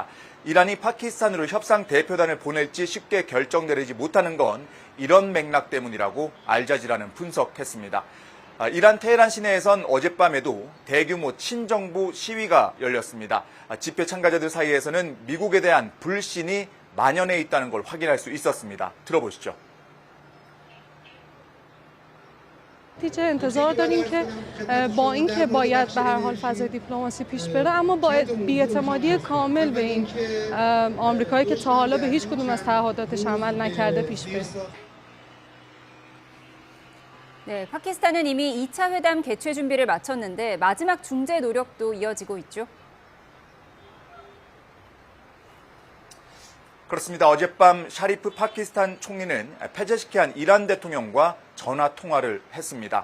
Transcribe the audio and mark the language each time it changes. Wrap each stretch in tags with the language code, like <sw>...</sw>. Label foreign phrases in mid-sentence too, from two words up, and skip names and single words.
<ko>이란이 파키스탄으로 협상 대표단을 보낼지 쉽게 결정내리지 못하는 건 이런 맥락 때문이라고 알자지라는 분석했습니다. 이란 테헤란 시내에선 어젯밤에도 대규모 친정부 시위가 열렸습니다. 집회 참가자들 사이에서는 미국에 대한 불신이 만연해 있다는 걸 확인할 수 있었습니다. 들어보시죠.</ko> <fa>نتیجه انتظار داریم که با اینکه باید به هر حال فضای دیپلماسی پیش بره اما با بی‌اعتمادی کامل به این آمریکایی که تا حالا به هیچ کدوم از تعهداتش عمل نکرده پیش بره.</fa> <ko>네, 파키스탄은 이미 2차 회담 개최 준비를 마쳤는데 마지막 중재 노력도 이어지고 있죠. 그렇습니다. 어젯밤 샤리프 파키스탄 총리는 페제시키안 이란 대통령과 전화 통화를 했습니다.</ko>